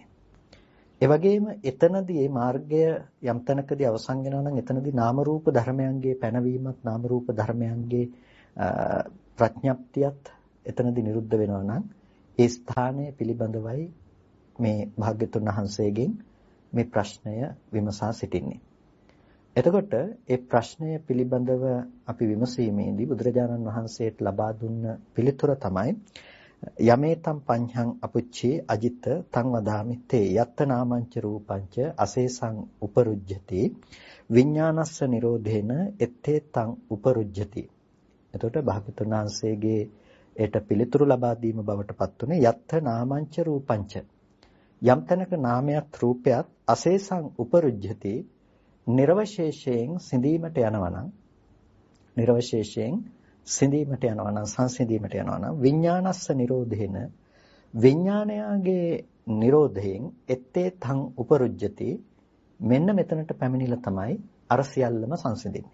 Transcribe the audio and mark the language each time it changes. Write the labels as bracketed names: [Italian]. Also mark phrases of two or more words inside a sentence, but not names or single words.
[Sinhala] ඒ වගේම එතනදී මේ මාර්ගය යම් තැනකදී අවසන් වෙනවා නම් එතනදී නාම රූප ධර්මයන්ගේ පැනවීමත් නාම රූප ධර්මයන්ගේ ප්‍රඥප්තියත් එතනදී නිරුද්ධ වෙනවා නම් ඒ ස්ථානය පිළිබඳවයි මේ භාග්‍යතුන් වහන්සේගෙන් මේ ප්‍රශ්නය විමසා සිටින්නේ. එතකොට ඒ ප්‍රශ්නය පිළිබඳව අපි විමසීමේදී බුදුරජාණන් වහන්සේට ලබා දුන්න පිළිතුර තමයි [Pali] යමේතම් පඤ්ඤං අපුච්චේ අජිත තං වදාමි තේ යත්ත නාමංච රූපංච අසේසං උපරුජ්ජති විඥානස්ස නිරෝධේන එත්තේ තං උපරුජ්ජති. [Sinhala] එතකොට භාග්‍යතුන් වහන්සේගේ ඒට පිළිතුරු ලබා දීම බවට පත් උනේ [Pali] යත්ත නාමංච රූපංච [Sinhala] යම් තැනක නාමයක් රූපයක් [Pali] අසේසං උපරුජ්ජති [Sinhala] නිර්වශේෂයෙන් සිඳීමට යනවා නම් නිර්වශේෂයෙන් සිඳීමට යනවා නම් සංසිඳීමට යනවා නම් [Pali] විඥානස්ස නිරෝධේන [Sinhala] විඥානයාගේ නිරෝධයෙන් [Pali] එත්තේ තං උපරුජ්ජති [Sinhala] මෙන්න මෙතනට පැමිණිලා තමයි අර සියල්ලම සංසිඳෙන්නේ.